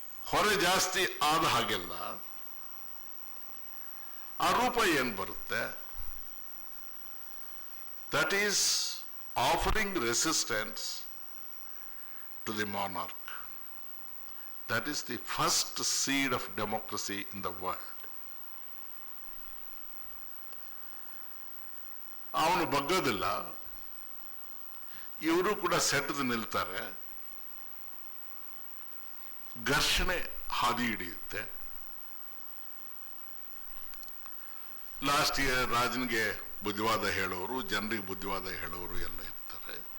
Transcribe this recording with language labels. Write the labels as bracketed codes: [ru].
[kn] ಹೊರೆ ಜಾಸ್ತಿ ಆದ ಹಾಗೆಲ್ಲ ಆ ರೂಪ ಏನ್ ಬರುತ್ತೆ? [en] That is offering resistance to the monarch. That is the first seed of democracy in the world. [kn] ಅವನು ಬಗ್ಗೋದಿಲ್ಲ, ಇವರು ಕೂಡ ಸೆಟದು ನಿಲ್ತಾರೆ, ಘರ್ಷಣೆ ಹಾದಿ ಹಿಡಿಯುತ್ತೆ. ಲಾಸ್ಟ್ಗೆ ರಾಜನಿಗೆ ಬುದ್ಧಿವಾದ ಹೇಳೋರು, ಜನರಿಗೆ ಬುದ್ಧಿವಾದ ಹೇಳೋರು ಎಲ್ಲ ಇರ್ತಾರೆ.